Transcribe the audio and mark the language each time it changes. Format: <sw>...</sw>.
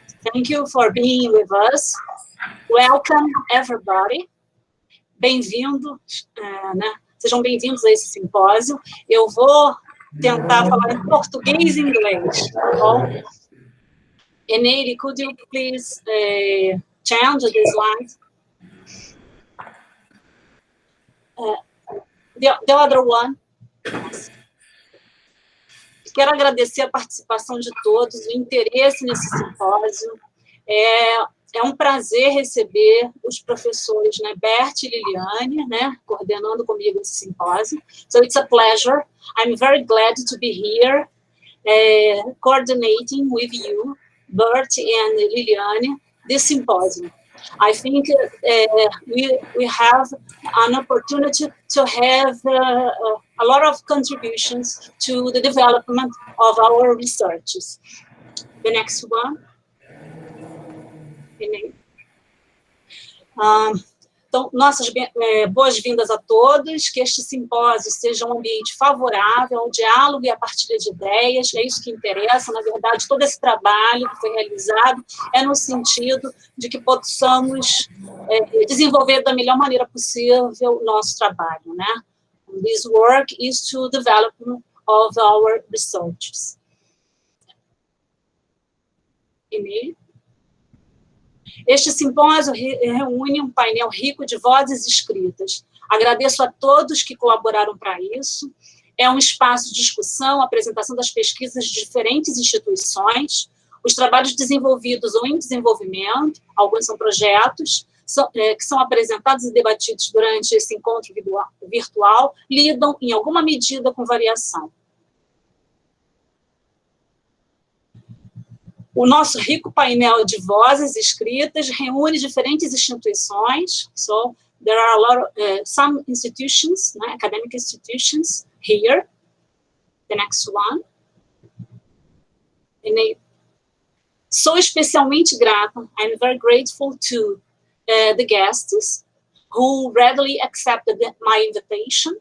<en>Thank you for being with us. Welcome, everybody.</en> <pt>Bem-vindos, né? Sejam bem-vindos a esse simpósio. Eu vou tentar falar em português e inglês, tá bom?</pt> <en>Eneide, could you please change the slide? The other one.</en> <pt>Quero agradecer a participação de todos, o interesse nesse simpósio. É um prazer receber os professores, né, Bert e Liliane, né, coordenando comigo esse simpósio.</pt> <en>So it's a pleasure. I'm very glad to be here, coordinating with you, Bert and Liliane, this symposium. I think we have an opportunity to have a lot of contributions to the development of our researches. The next one.</en> <pt>Então, nossas boas-vindas a todos, que este simpósio seja um ambiente favorável ao diálogo e à partilha de ideias, é isso que interessa. Na verdade, todo esse trabalho que foi realizado é no sentido de que possamos desenvolver da melhor maneira possível o nosso trabalho, né?</pt> <en>This work is to develop of our researches.</en> <pt>Este simpósio reúne um painel rico de vozes escritas. Agradeço a todos que colaboraram para isso. É um espaço de discussão, apresentação das pesquisas de diferentes instituições, os trabalhos desenvolvidos ou em desenvolvimento, alguns são projetos, que são apresentados e debatidos durante esse encontro virtual, lidam, em alguma medida, com variação. O nosso rico painel de vozes escritas reúne diferentes instituições.</pt> <en>So there are a lot of some institutions, né, academic institutions here. The next one.</en> <pt>Sou especialmente grata.</pt> <en>I'm very grateful to the guests who readily accepted my invitation.</en>